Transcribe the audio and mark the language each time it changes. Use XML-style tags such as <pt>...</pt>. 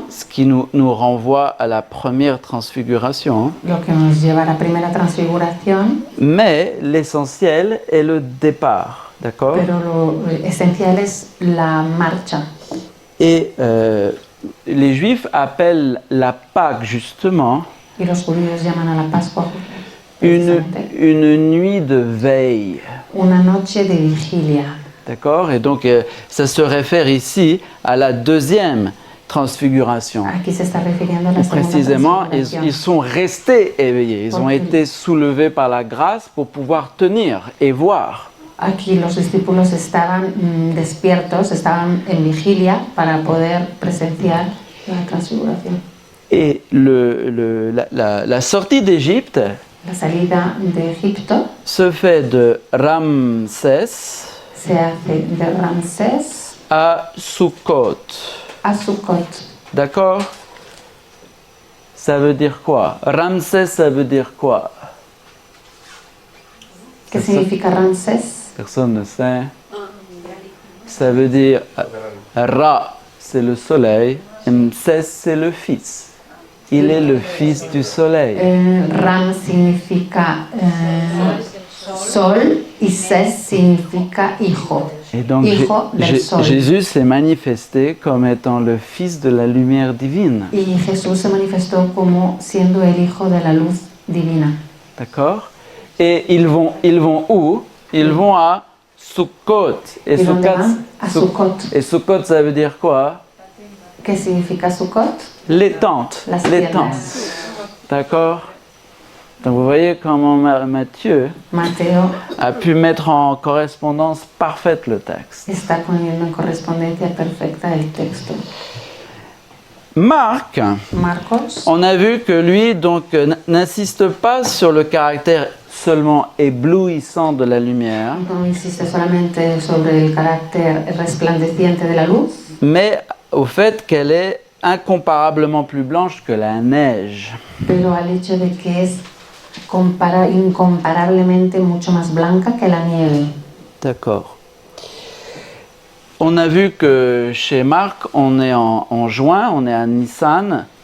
<fr>ce qui nous renvoie à la première transfiguration.</fr> <es>lo que nos lleva a la primera transfiguración,</es> <fr>Mais l'essentiel est le départ, d'accord?</fr> <es>pero lo esencial es la marcha.</es> <fr>Et les Juifs appellent la Pâque, justement,</fr> <es>Y los judíos llaman a la Pascua</es> <fr>une nuit de veille.</fr> <es>una noche de vigilia.</es> <fr>D'accord? Et donc, ça se réfère ici à la deuxième transfiguration.</fr> <es>Aquí se está refiriendo a la segunda</es> <fr>Précisément,</fr> <es>transfiguración.</es> <fr>ils sont restés éveillés. Ils ont été soulevés par la grâce pour pouvoir tenir et voir.</fr> <es>Aquí los discípulos estaban despiertos, estaban en vigilia para poder presenciar la transfiguración.</es> <fr>Et la sortie d'Égypte</fr> <es>La salida de Egipto</es> <fr>se fait de Ramsès</fr> <es>se hace de Ramsés</es> <fr>à Sukkot.</fr> <es>a Sukkot.</es> <fr>D'accord? Ça veut dire quoi? Ramsès, ça veut dire quoi?</fr> <es>¿Qué significa Ramsés?</es> <fr>Personne ne sait. Ça veut dire Ra, c'est le soleil, et Msès, c'est le fils. Il est le fils du soleil.</fr> <es>Ram significa sol y Ses significa hijo.</es> <fr>Et donc</fr> <es>Hijo del sol.</es> <fr>Jésus s'est manifesté comme étant le fils de la lumière divine.</fr> <es>Y Jesús se manifestó como siendo el hijo de la luz divina.</es> <fr>D'accord? Et ils vont où? Ils vont à Sukkot. Et</fr> <es>¿Y dónde van? A Sukkot.</es> <fr>Et Sukkot, ça veut dire quoi?</fr> <es>¿Qué significa Sukkot?</es> <fr>Les tentes.</fr> <es>Las</es> <fr>Les</fr> <es>tiendas.</es> <fr>tentes. D'accord? Donc vous voyez comment Matthieu</fr> <es>Mateo</es> <fr>a pu mettre en correspondance parfaite le texte.</fr> <es>está poniendo en correspondencia perfecta el texto.</es> <fr>Marc,</fr> <es>Marcos</es> <fr>on a vu que lui donc n'insiste pas sur le caractère seulement éblouissant de la lumière,</fr> <es>no insiste solamente sobre el carácter resplandeciente de la luz,</es> <fr>mais au fait qu'elle est incomparablement plus blanche que la neige.</fr> <es>pero al hecho de que es incomparablemente mucho más blanca que la nieve.</es> <fr>D'accord. On a vu que chez Marc, on est en juin, on est à Nissan,</fr>